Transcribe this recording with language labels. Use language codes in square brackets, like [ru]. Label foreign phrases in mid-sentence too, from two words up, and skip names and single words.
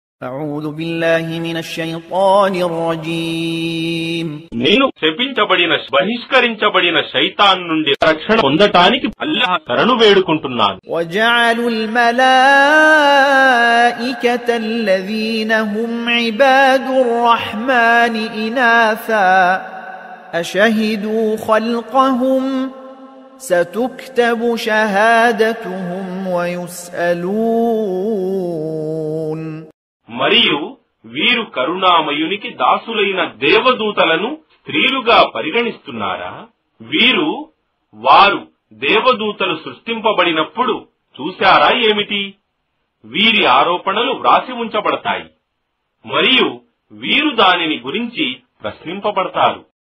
[ar] أعوذ بالله من الشيطان الرجيم [te] నేను శపించబడిన బహిష్కరించబడిన శైతాన్ నుండి రక్షణ పొందటానికి అల్లాహ్ శరణు వేడుకుంటున్నాను. [ar] وجعلوا الملائكة الذين هم عباد الرحمن إناثا أشهدوا خلقهم ستكتب شهادتهم ويسألون. [te] మరియు వీరు కరుణామయునికి దాసులైన దేవదూతలను స్త్రీలుగా పరిగణిస్తున్నారా? వారు దేవదూతలు సృష్టింపబడినప్పుడు చూశారా ఏమిటి? వీరి ఆరోపణలు వ్రాసి ఉంచబడతాయి మరియు వీరు దానిని గురించి ప్రశ్నింపబడతారు.